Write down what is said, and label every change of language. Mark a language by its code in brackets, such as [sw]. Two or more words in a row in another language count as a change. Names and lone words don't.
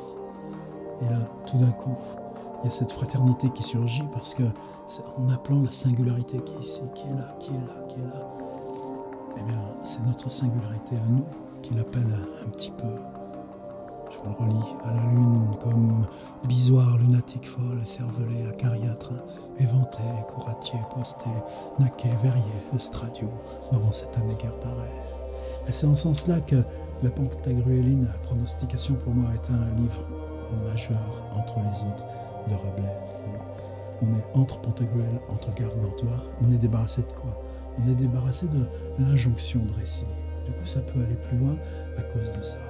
[fr] Et là, tout d'un coup, il y a cette fraternité qui surgit parce que, en appelant la singularité qui est ici, qui est là, eh bien, c'est notre singularité à nous qui l'appelle un petit peu. Je vous le relis, à la lune, comme bisoire, lunatique, folle, cervelé, acariâtre, éventé, couratier, posté, naquet, verrier, estradio, n'auront cette année guère d'arrêt. Et c'est en ce sens-là que la Pantagruéline, Pronostication, pour moi, est un livre majeur entre les autres de Rabelais. On est entre Pantagruel, entre Gargantua, on est débarrassé de quoi? On est débarrassé de l'injonction de récit. Du coup, ça peut aller plus loin à cause de ça.